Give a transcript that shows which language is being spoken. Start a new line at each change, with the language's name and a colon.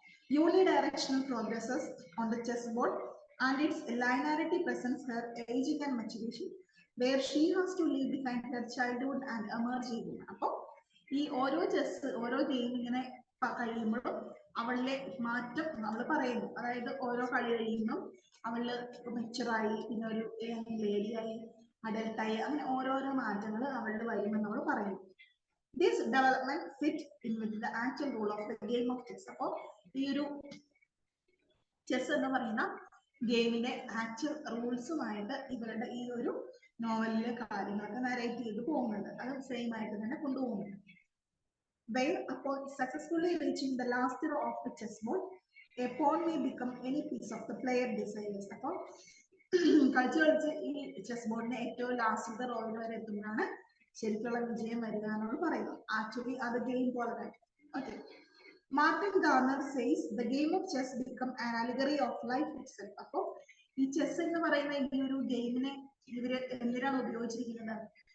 English: Unidirectional progresses on the chessboard and its linearity presents her aging and maturation, where she has to leave behind her childhood and emerge again.
Malayalam: അപ്പൊ ഈ ഓരോ game ഇങ്ങനെ കഴിയുമ്പോഴും അവളിലെ മാറ്റം അവള് പറയുന്നു. അതായത് ഓരോ കളി കഴിയുമ്പോൾ അവള് മെച്ചുറായി, പിന്നെ ഒരു ലേഡിയായി, അഡൽട്ടായി, അങ്ങനെ ഓരോരോ മാറ്റങ്ങൾ അവളുടെ വരുമെന്ന് നമ്മൾ പറയുന്നു.
English: This development fit in with the actual rule of the game of chess.
Malayalam: അപ്പോൾ ഈ ഒരു ചെസ് എന്ന് പറയുന്ന ഗെയിമിന്റെ ആക്ച്വൽ റൂൾസുമായിട്ട് ഇവരുടെ ഈ ഒരു നോവലിലെ കാര്യങ്ങളൊക്കെ നരേറ്റ് ചെയ്ത് പോകുന്നുണ്ട്. അത് സെയിം ആയിട്ട് തന്നെ കൊണ്ടുപോകുന്നുണ്ട്.
English: When upon successfully reaching the last row of the chessboard, a pawn may become any piece of the player desires.
Malayalam: അപ്പോൾ കളിച്ച് കളിച്ച് ഈ ചെസ് ബോർഡിന്റെ ഏറ്റവും ലാസ്റ്റത്തെ റോയിൽ വരെ എത്തുമ്പോഴാണ് ശരിക്കുള്ള വിജയം വരിക എന്നാണ് പറയുന്നത്. ആക്ച്വലി അത് ഗെയിം പോലെ തന്നെ.
English: Okay. Martin Gardner says the game of chess become an allegory of life itself.
Malayalam: അപ്പോൾ ഈ ചെസ് എന്ന് പറയുന്ന ഈ ഒരു ഗെയിമിനെ ഇവര് എന്തിനാണ് ഉപയോഗിച്ചിരിക്കുന്നത്?